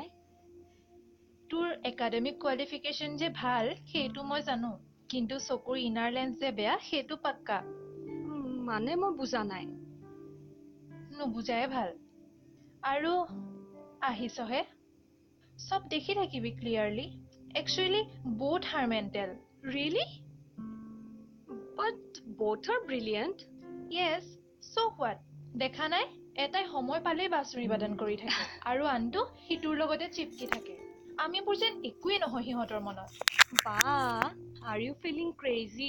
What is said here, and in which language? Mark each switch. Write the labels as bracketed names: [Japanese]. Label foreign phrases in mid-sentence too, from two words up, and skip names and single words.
[Assamese] তোৰ [English] academic qualification [Assamese] যে ভাল সেইটো মই জানো কিন্তু চকুৰ [English] inner lens [Assamese] যে বেয়া সেইটো পাক্কা মানে মই বুজা নাই নুবুজাই ভাল আৰু আহিছহে সব দেখি থাকিবি [English] clearly actually both are mental really but both are brilliant yes so what [Assamese] দেখা নাই এটাই সময় পালেই বাছৰি বাদন কৰি থাকে আৰু আনটো হিটোৰ লগতে চিপকি থাকে আমিবোৰ যেন একোৱেই নহয় সিহঁতৰ মনত [English] বা are you feeling crazy